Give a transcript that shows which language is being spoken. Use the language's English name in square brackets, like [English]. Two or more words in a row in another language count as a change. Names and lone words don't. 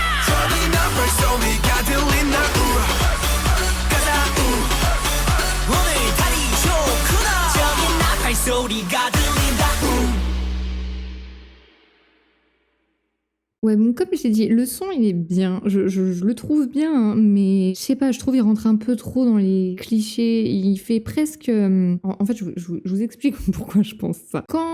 [Korean] 저기 나 발소리가 들린다 가자 오늘 달이 좋구나 저기 나 발소리가 들린다 [French] Ouais, bon, comme je t'ai dit, le son, il est bien. Je le trouve bien, hein, mais je sais pas, je trouve il rentre un peu trop dans les clichés. Il fait presque... En fait, je vous explique pourquoi je pense ça.